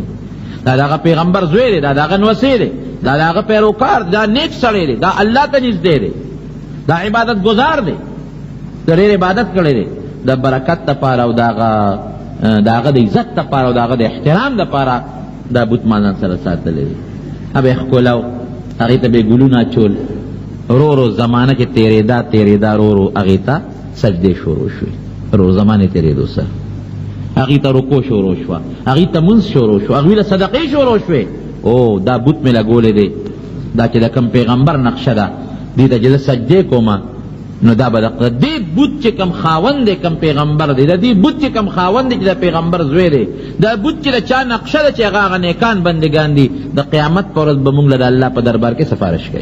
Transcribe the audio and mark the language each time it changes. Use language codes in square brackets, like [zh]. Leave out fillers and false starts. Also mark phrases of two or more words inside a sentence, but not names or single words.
[ps] دا د هغه پیغمبر زوی دی، دا د هغه نوسی دی، دا د هغه پیروکار دی، دا نیک سړی دی، دا الله ته نږدې دی، دا عبادت گزار دی، د ډېر عبادت کړی دی. د برکت دپاره او د هغه د عزت دپاره او د هغه د احترام دپاره دا بوت ما ځان سره ساتلی دی. به یې ښکلو، هغې ته به یې ګلونه اچول. رو رو زمانه کې تېرېدا رو رو هغې ته سجدې شروع شوې. رو زمانې تېرېدو سره هغې ته رکو شروع شوه، هغې ته منځ شروع شو، هغوی له صدقې شروع شوې. او دا بوت مې لګولی دی، دا چې د کوم پیغمبر نقشه ده دې ته چې زه سجدې کومه نو دا به د دې بوت چې کوم خاوند دی کوم پیغمبر دی، د دې بوت چې کوم خاوند دی چې د پیغمبر زوی دی، دا بوت چې د چا نقشه ده چې هغه نیکان بندګان دي، د قیامت په ورځ به موږ له د الله په دربار کې سفارش کوي.